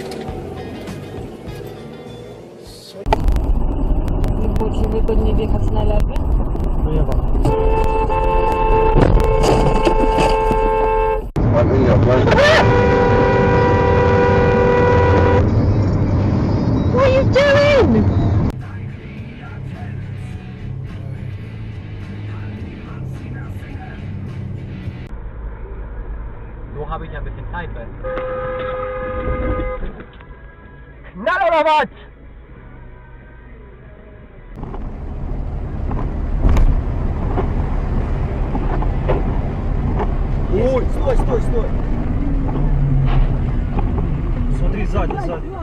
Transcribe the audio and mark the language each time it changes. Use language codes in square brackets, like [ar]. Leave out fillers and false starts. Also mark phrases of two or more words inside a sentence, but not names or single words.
[pl] Czy wygodnie wjechać na lewy? Nie ma. Ładnie nie odwali. [en] What are you doing? [de] So habe ich ja ein bisschen Zeit, weil. Knall oder was? [ru] Ой, стой, стой, стой. Смотри, сзади, сзади.